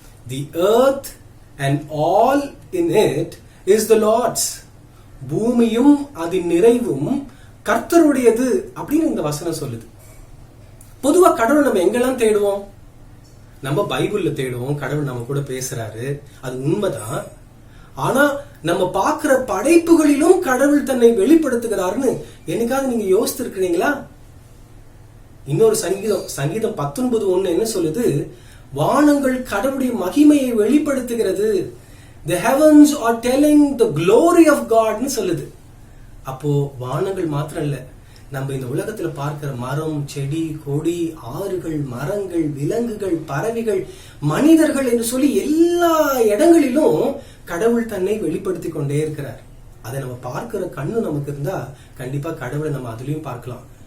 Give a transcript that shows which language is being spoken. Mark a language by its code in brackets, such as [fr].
[en] The earth and all in it is the Lord's. [ta] பூமியும் அதன் நிறைவும் கர்த்தருடையது அப்படின்னு இந்த வசனம் சொல்லுது. பொதுவா கடவுள் நம்ம எங்கெல்லாம் தேடுவோம்? நம்ம பைபிள்ல தேடுவோம். கடவுள் நம்ம கூட பேசுறாரு, அது உண்மைதான். ஆனா நம்ம பார்க்கிற படைப்புகளிலும் கடவுள் தன்னை வெளிப்படுத்துகிறாருன்னு என்னைக்காவது நீங்க யோசித்து இருக்கிறீங்களா? இன்னொரு சங்கீதம் 19:1 என்ன சொல்லுது? வானங்கள் கடவுளுடைய மகிமையை வெளிப்படுத்துகிறது. [en] The heavens are telling the glory of God [ta] ன்னு சொல்லுது. அப்போ வானங்கள் மாத்திரம் இல்ல, நம்ம இந்த உலகத்துல பார்க்கிற மரம், செடி, கொடி, ஆறுகள், மரங்கள், விலங்குகள், பறவைகள், மனிதர்கள் என்று சொல்லி எல்லா இடங்களிலும் கடவுள் தன்னை வெளிப்படுத்தி கொண்டே இருக்கிறார். அதை நம்ம பார்க்கிற கண்ணு நமக்கு இருந்தா கண்டிப்பா கடவுளை நம்ம அதுலயும் பார்க்கலாம்.